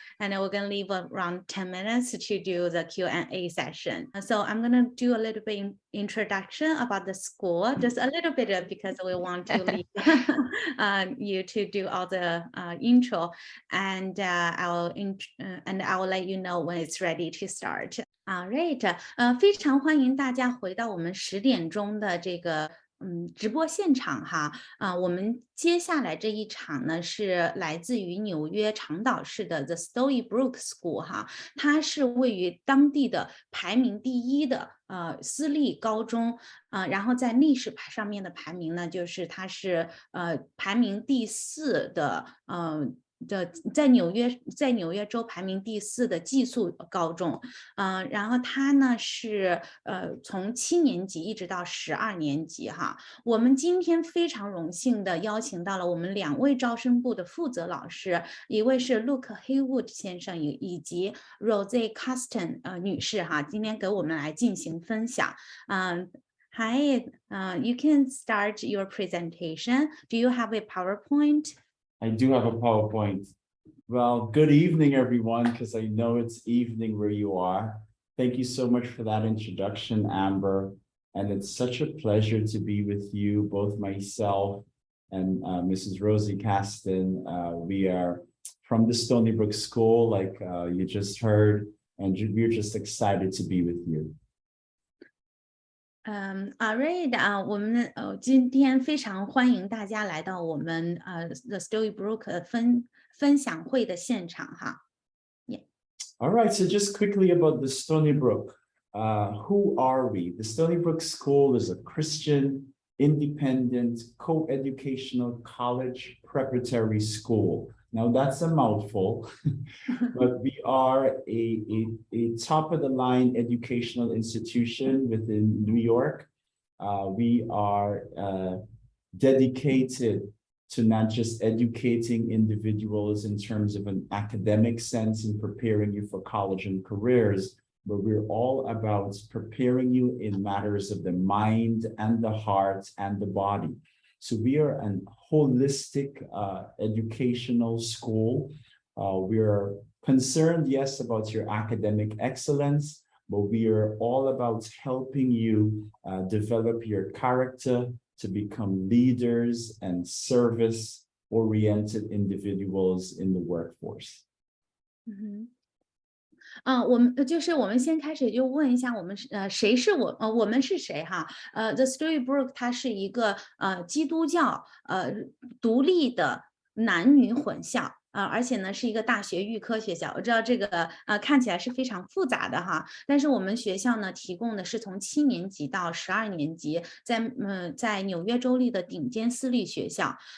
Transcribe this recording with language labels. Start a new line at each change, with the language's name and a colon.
English: And we're going to leave around 10 minutes to do the Q&A session. So I'm going to do a little bit introduction about the school, just a little bit because we want to leave you to do all the intro, and I will let you know when it's ready to start.
Chinese: All right, 非常欢迎大家回到我们10点钟的这个直播现场哈，我们接下来这一场呢是来自于纽约长岛市的 The Stony Brook School 哈，它是位于当地的排名第1的私立高中，然后在历史上面的排名呢，就是它是排名第4的，在纽约州排名第4的寄宿高中，然后它呢是从7年级一直到12年级哈。我们今天非常荣幸的邀请到了我们2位招生部的负责老师，一位是 Luke Haywood 先生以及 Rose Caston 女士哈，今天给我们来进行分享。
English: Hi, you can start your presentation. Do you have a PowerPoint? I do have a PowerPoint. Well, good evening, everyone, because I know it's evening where you are. Thank you so much for that introduction, Amber. And it's such a pleasure to be with you, both myself and Mrs. Rosie Caston. We are from the Stony Brook School, like you just heard, and we're just excited to be with you.
Chinese: Alright 我们今天非常欢迎大家来到我们The Stony Brook 分享会的现场哈。
English: All right, so just quickly about the Stony Brook. Who are we? The Stony Brook School is a Christian, independent, co-educational college preparatory school. Now that's a mouthful, but we are a top-of-the-line educational institution within New York. We are dedicated to not just educating individuals in terms of an academic sense and preparing you for college and careers, but we're all about preparing you in matters of the mind and the heart and the body. So we are an holistic educational school. We are concerned, yes, about your academic excellence, but we are all about helping you develop your character to become leaders and service-oriented individuals in the workforce.
Chinese: 我们先开始就问一下我们谁是我们是谁哈？The Stony Brook 它是一个基督教独立的男女混校。而且呢是一个大学预科学校，我知道这个看起来是非常复杂的哈，但是我们学校呢提供的是从7年级到12年级，在纽约州立的顶尖私立学校。